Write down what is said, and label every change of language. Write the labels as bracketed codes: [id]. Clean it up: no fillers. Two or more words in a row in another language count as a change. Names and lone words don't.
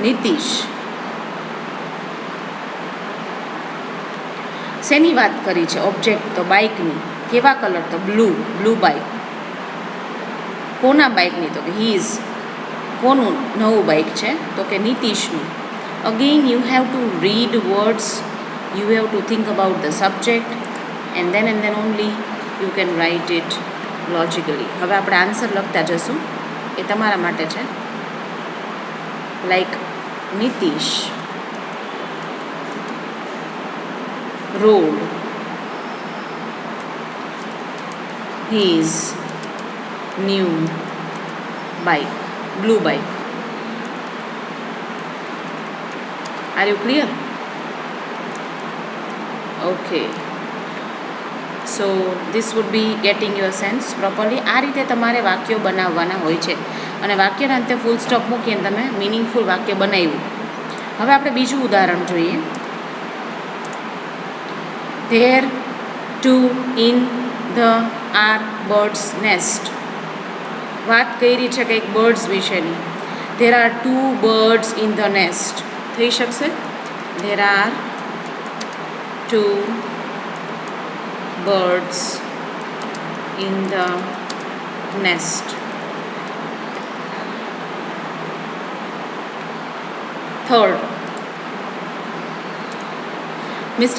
[gu] નીતિશ. શેની વાત કરી છે? ઓબ્જેક્ટ તો બાઇકની. કેવા કલર? તો [en] blue bike. [gu] કોના બાઇકની? તો કે હીઝ. કોનું નવું બાઇક છે? તો કે નીતિશનું. [en] again you have to read words, you have to think about the subject and then only you can write it logically. [gu] હવે આપણે આન્સર લખતા જશું, એ તમારા માટે છે. [en] Like Nitish rode his new bike, blue bike. Are you clear? Okay, so this would be getting your sense properly. [gu] આ રીતે તમારે વાક્યો બનાવવાના હોય છે અને વાક્યના અંતે [en] full stop [gu] મૂકીને તમે મિનિંગફુલ વાક્ય બનાવ્યું. હવે આપણે બીજું ઉદાહરણ જોઈએ. [en] There two in the are birds nest. [gu] વાત કરી છે કંઈક બર્ડ્સ વિશેની. [en] There are two birds in the nest. [gu] થઈ શકશે? [en] There are two birds in the nest. Third, Mr.